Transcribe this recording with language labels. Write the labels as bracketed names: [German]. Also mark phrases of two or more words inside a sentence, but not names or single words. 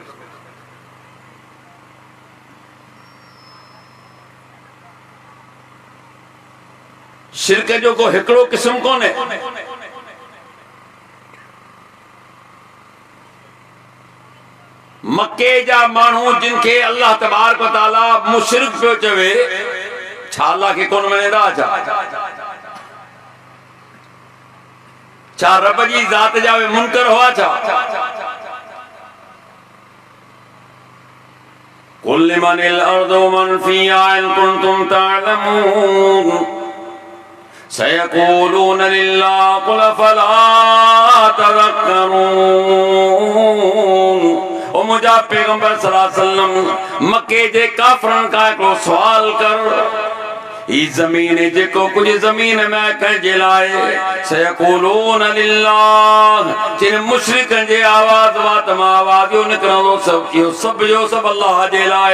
[Sindhi] शिर्क जो को हिकिड़ो क़िस्म कोन्हे। मक्के जा माण्हू जिनखे [Arabic] الله تبارك وتعالى [Sindhi] मुशरिक पियो चवे, छा अल्लाह खे कोन मञींदा? छा रब जी ज़ात जा उहे मुनकर हुआ? [Arabic] छा قل لمن الأرض من فيها إن كنتم تعلمون سيقولون لله قل فلا تذكرون. [Sindhi] ओ मुंहिंजा पैगंबर [Arabic] صلى الله عليه وسلم, [Sindhi] मक्के जे काफ़रनि खां हिकिड़ो सुवाल कर, ही ज़मीन जेको कुछ ज़मीन में कंहिंजे लाइ, [Arabic] سيقولون لله, [Sindhi] जिन मुशरिकनि जे आवाज़ वात मां आवाज़ इहो निकिरंदो, इहो सभु जो सभु अल्लाह जे लाइ।